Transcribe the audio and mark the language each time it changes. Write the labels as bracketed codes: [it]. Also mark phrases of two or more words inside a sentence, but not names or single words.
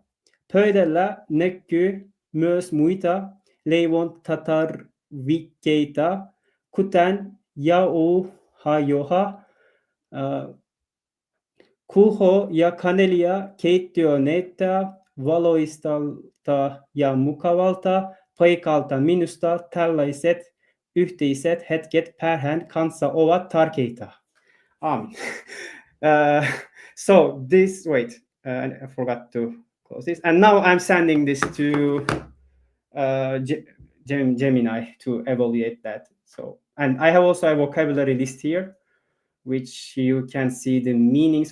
[fi] Pöydällä näkyy myös muita leivontatarvikkeita, kuten jauhajoha, kulho ja kanelia. Keittiö näyttää valoisalta ja mukavalta paikalta. Minusta tällaiset yhteiset hetket perheen kanssa ovat tärkeitä. [en] So this, wait, I forgot to close this. And now I'm sending this to Gemini to evaluate that. So, and I have also a vocabulary list here, which you can see the meanings.